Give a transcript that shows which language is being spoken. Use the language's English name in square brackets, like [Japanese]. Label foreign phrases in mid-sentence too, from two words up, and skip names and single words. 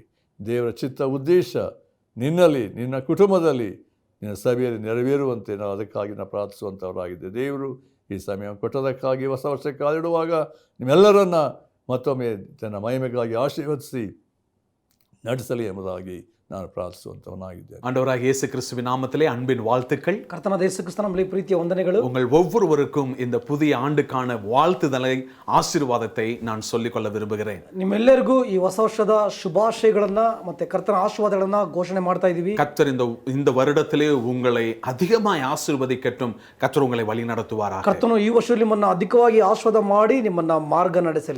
[Kannada] ದೇವರ ಚಿತ್ತ ಉದ್ದೇಶ ನಿನ್ನಲ್ಲಿ, ನಿನ್ನ ಕುಟುಂಬದಲ್ಲಿ, ನಿನ್ನ ಸಭೆಯಲ್ಲಿ ನೆರವೇರುವಂತೆ ನಾವು ಅದಕ್ಕಾಗಿ ನಾವು ಪ್ರಾರ್ಥಿಸುವಂಥವರಾಗಿದ್ದೆ. ದೇವರು ಈ ಸಮಯ ಕೊಟ್ಟದಕ್ಕಾಗಿ ಹೊಸ ವರ್ಷಕ್ಕೆ ಕಾಲಿಡುವಾಗ ನಿಮ್ಮೆಲ್ಲರನ್ನ ಮತ್ತೊಮ್ಮೆ ತನ್ನ ಮಹಿಮೆಗಾಗಿ ಆಶೀರ್ವದಿಸಿ ನಡೆಸಲಿ ಎಂಬುದಾಗಿ ನಾನು ಪ್ರಾರ್ಥಿಸುವಂಥವನಾಗಿದ್ದೇನೆ. [Tamil] ஆண்டவராக இயேசு கிறிஸ்துவின் நாமத்திலே அன்பின் வாழ்த்துக்கள். கர்த்தனாದ இயேசு கிறிஸ்து நம்மளை [Kannada] ಪ್ರೀತಿಯ ವಂದನೆಗಳು. [Tamil] உங்கள் ஒவ்வொருவருக்கும் இந்த புதிய ஆண்டுக்கான வாழ்த்துதலை ஆசீர்வாதத்தை நான் சொல்லிக்கொள்ள விரும்புகிறேன். [Kannada] ನಿಮ್ಮೆಲ್ಲರಿಗೂ ಈ ಹೊಸ ವರ್ಷದ ಶುಭಾಶಯಗಳನ್ನ ಮತ್ತೆ ಕರ್ತನ ಆಶೀರ್ವಾದಗಳನ್ನ ಘೋಷಣೆ ಮಾಡ್ತಾ ಇದ್ದೀವಿ. [Tamil] கர்த்தர் இந்த வருடத்திலே உங்களை அதிகமாய் ஆசீர்வதிக்கட்டும். கர்த்தர் உங்களை வழி நடத்துவாராக. [Kannada] ಕರ್ತನು ಈ ವರ್ಷದಲ್ಲಿ ನಿಮ್ಮನ್ನ ಅಧಿಕವಾಗಿ ಆಶೀರ್ವಾದ ಮಾಡಿ ನಿಮ್ಮನ್ನ ಮಾರ್ಗ ನಡೆಸಲಿ.